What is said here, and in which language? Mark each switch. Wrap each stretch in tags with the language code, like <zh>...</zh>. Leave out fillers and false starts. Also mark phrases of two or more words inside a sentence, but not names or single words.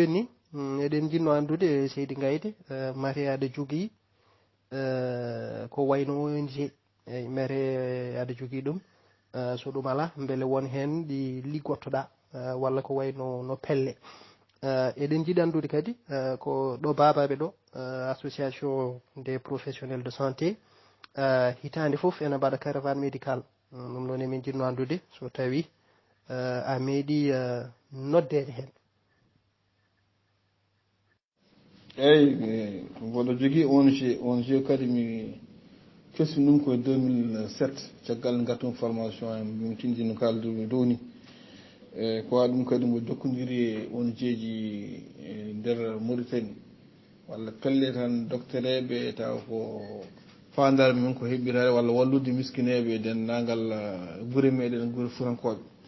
<ff>ɓenni eɗen jinno andude seydi Gaydé mate aɗa jogui ko wayno ONG eyyi mere aɗa jogui ɗum so ɗum ala beele won hen ɗi liggottoɗa walla ko wayno no pelle eɗen jiiɗi andude kadi ko ɗo babaɓe ɗo</ff> <fr>association des professionnels de santé</fr> <ff>hitande foof ene mbaɗa</ff> <fr>caravane médical</fr> <ff>ɗum noon emin jinno andude so tawi a meeɗi noddede hen eyyi mboɗo jogui ONG kadi mi fesmi ɗum koye 2007 caggal gattum formation en min tindi no kaldumi dow ni ko waɗi ɗum kadi mo jokkodiri e on jeeji nder Mauritanie walla pelle tan doctereɓe taw ko fandare men ko heɓɓitade walla wallude miskineɓe e dendagal guure meɗen guure furankoɓe</ff>